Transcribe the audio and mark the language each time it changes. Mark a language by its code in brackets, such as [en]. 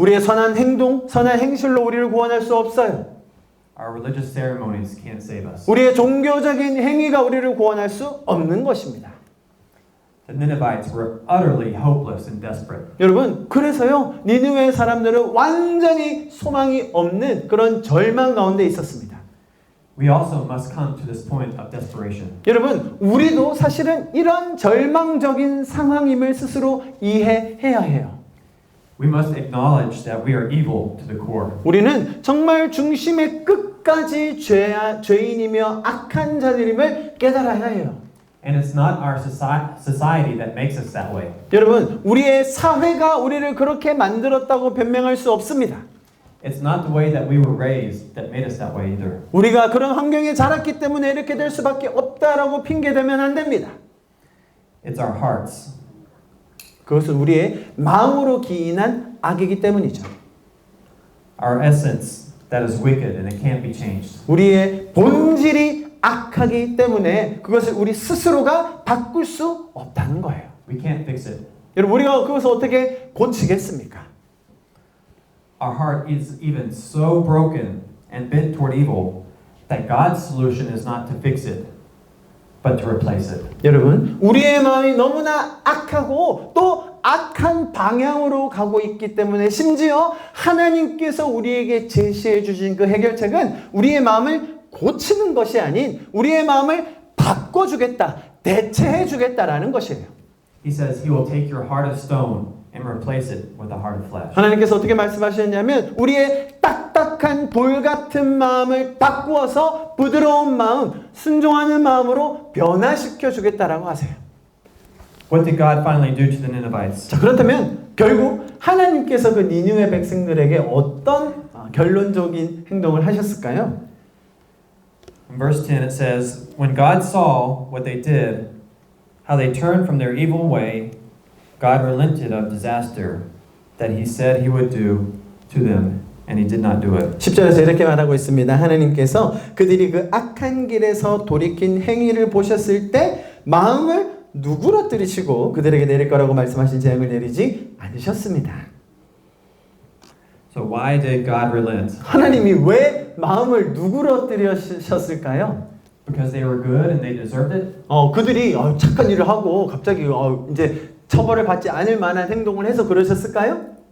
[ko] 우리의 선한 행동, 선한 행실로 우리를 구원할 수 없어요. [en] Our religious ceremonies can't save us. [ko] 우리의 종교적인 행위가 우리를 구원할 수 없는 것입니다. [en] The Ninevites were utterly hopeless and desperate. [ko] 여러분, 그래서요, 니느웨 사람들은 완전히 소망이 없는 그런 절망 가운데 있었습니다. [en] We also must come to this point of desperation. [ko] 여러분, 우리도 사실은 이런 절망적인 상황임을 스스로 이해해야 해요. [en] We must acknowledge that we are evil to the core. [ko] 우리는 정말 중심의 끝까지 죄인이며 악한 자들임을 깨달아야 해요. [en] And it's not our society that makes us that way. [ko] 여러분, 우리의 사회가 우리를 그렇게 만들었다고 변명할 수 없습니다. [en] It's not the way that we were raised that made us that way either. [ko] 우리가 그런 환경에 자랐기 때문에 이렇게 될 수밖에 없다라고 핑계대면 안 됩니다. [en] It's our hearts. [ko] 그것은 우리의 마음으로 기인한 악이기 때문이죠. [en] Our essence that is wicked and it can't be changed. [ko] 우리의 본질이 악하기 때문에 그것을 우리 스스로가 바꿀 수 없다는 거예요. [en] We can't fix it. [ko] 여러분, 우리가 그것을 어떻게 고치겠습니까? [en] Our heart is even so broken and bent toward evil that God's solution is not to fix it, but to replace it. [ko] 여러분, 우리의 마음이 너무나 악하고 또 악한 방향으로 가고 있기 때문에 심지어 하나님께서 우리에게 제시해 주신 그 해결책은 우리의 마음을 고치는 것이 아닌 우리의 마음을 바꿔주겠다, 대체해 주겠다라는 것이에요. [en] He says he will take your heart of stone and replace it with a heart of flesh. [ko] 하나님께서 어떻게 말씀하셨냐면 우리의 딱딱한 돌 같은 마음을 바꾸어서 부드러운 마음, 순종하는 마음으로 변화시켜 주겠다라고 하세요. [en] What did God finally do to the Ninevites? [ko] 자, 그렇다면 결국 하나님께서 그 니느웨 백성들에게 어떤 결론적인 행동을 하셨을까요? [en] In verse 10 it says, When God saw what they did, how they turned from their evil way, God relented of disaster that he said he would do to them, and he did not do it. [ko] 10절에서 이렇게 말하고 있습니다. 하나님께서 그들이 그 악한 길에서 돌이킨 행위를 보셨을 때 마음을 누그러뜨리시고 그들에게 내릴 거라고 말씀하신 재앙을 내리지 않으셨습니다. [en] So why did God relent? [ko] 하나님이 왜 마음을 누그러뜨리셨을까요? [en] Because they were good and they deserved it? [ko] 그들이 착한 일을 하고 갑자기 이제 처벌을 받지 않을 만한 행동을 해서 그러셨을까요?